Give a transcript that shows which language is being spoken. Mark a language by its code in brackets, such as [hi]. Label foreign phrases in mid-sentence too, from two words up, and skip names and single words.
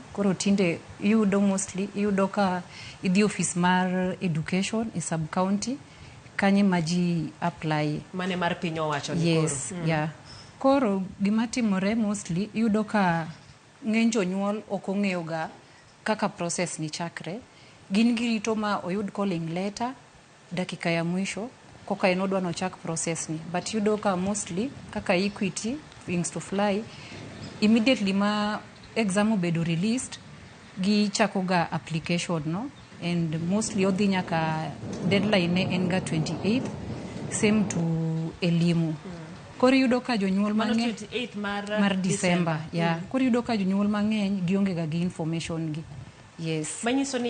[luo] Koro tinde yudo ka idhi office mar education e sub county kanye maji apply mane mar piny owacho ni yes, koro. Yeah. Koro gima timore mostly yudo ka ng'eny jonyuol ok ong'eyo ga kaka process ni chakre. Gin girito ma oyud [en] calling letter [sw] dakika ya mwisho [luo] koka en odwa no chak process ni, but yudo ka mostly kaka Equity, Wings to Fly, immediately ma exam obedo released gi chako ga application no, [en] and mostly [luo] odhi nyaka deadline ne en ga 28th, [en] same to [luo] Elimu. Koro yudo ka jonyuol mang'eny 28 mar December, yeah. Koro yudo ka jonyuol mang'eny gionge ga gi information gi. Yes. Manyiso ni